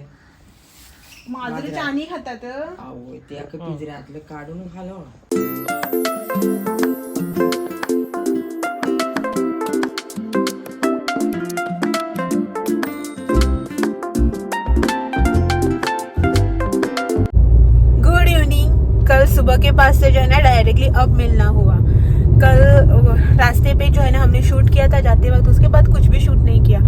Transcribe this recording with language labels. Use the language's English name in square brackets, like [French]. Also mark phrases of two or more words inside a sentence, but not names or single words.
[Konkani] माजर चानी खातात. आवय त्याक पिंजऱ्यातले काढून खालो. [English] Good evening. [Hindi] कल सुबह के 5 से जो है ना डायरेक्टली अब मिलना हुआ. कल रास्ते पे जो है ना हमने शूट किया था जाते वक्त, उसके बाद कुछ भी शूट नहीं किया.